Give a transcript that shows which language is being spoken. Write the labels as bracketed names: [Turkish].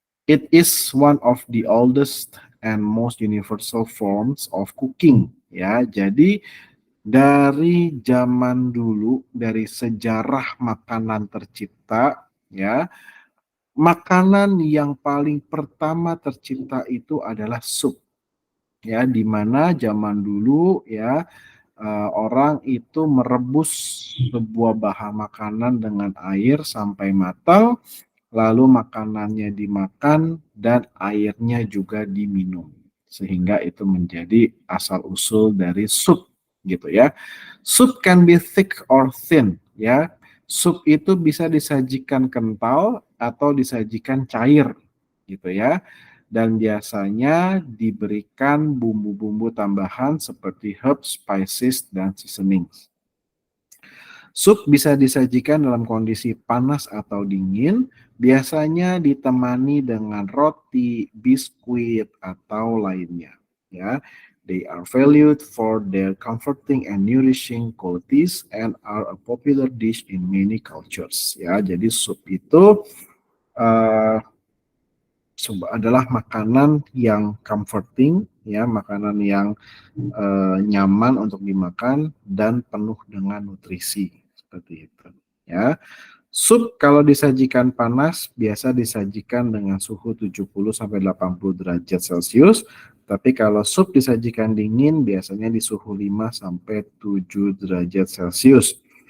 [English] It is one of the oldest and most universal forms of cooking. [Indonesian] Ya, jadi dari zaman dulu, dari sejarah makanan tercipta, ya, makanan yang paling pertama tercipta itu adalah sup. Ya, di mana zaman dulu ya orang itu merebus sebuah bahan makanan dengan air sampai matang, lalu makanannya dimakan dan airnya juga diminum. Sehingga itu menjadi asal-usul dari sup gitu ya. [English] Sup can be thick or thin [Indonesian] ya. Sup itu bisa disajikan kental atau disajikan cair gitu ya. Dan biasanya diberikan bumbu-bumbu tambahan seperti herbs, spices, dan seasoning. Sup bisa disajikan dalam kondisi panas atau dingin, biasanya ditemani dengan roti, biskuit, atau lainnya. [English] Ya, they are valued for their comforting and nourishing qualities and are a popular dish in many cultures. [Indonesian] Ya, jadi sup itu uh, adalah makanan yang comforting, ya, makanan yang nyaman untuk dimakan dan penuh dengan nutrisi seperti itu. Ya, sup kalau disajikan panas biasa disajikan dengan suhu 70 sampai 80 derajat Celcius, tapi kalau sup disajikan dingin biasanya di suhu 5 sampai 7 derajat Celcius.